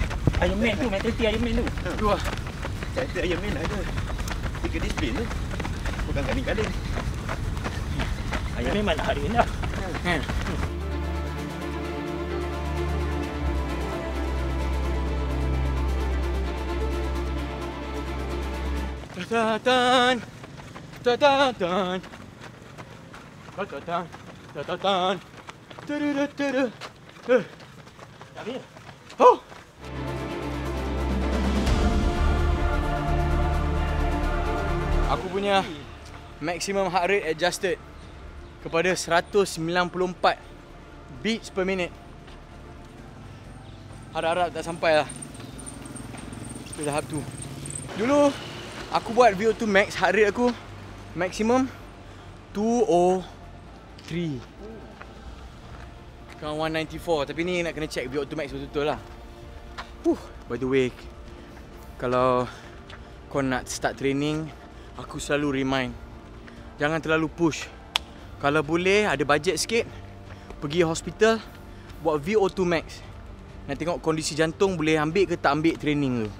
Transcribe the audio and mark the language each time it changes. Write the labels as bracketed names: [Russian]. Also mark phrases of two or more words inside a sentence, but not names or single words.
[Malay] Iron Man tu, mentality Iron Man tu. Tu lah. Cerita Iron Man ada 3 disiplin tu. Bukan kadang-kadang. Iron Man mana hari ni dah. Ta-ta-tan. Ta-ta-tan. Ta-ta-tan. Ta-ta-tan. Ta-da-da-da-da. Tak boleh. Aku punya [English] maximum heart rate adjusted [Malay] kepada 194 [English] beats per minute. [Malay] Harap-harap tak sampai lah ke tahap tu. Dulu aku buat VO2 max, [English] heart rate [Malay] aku maximum 203. Sekarang 194. Tapi ni nak kena check VO2 max betul-betul lah. [English] By the way, [Malay] kalau kau nak [English] start training, [Malay] aku selalu remind, jangan terlalu push. Kalau boleh ada bajet sikit, pergi hospital, buat VO2 max. Nak tengok kondisi jantung boleh ambil ke tak ambil training tu.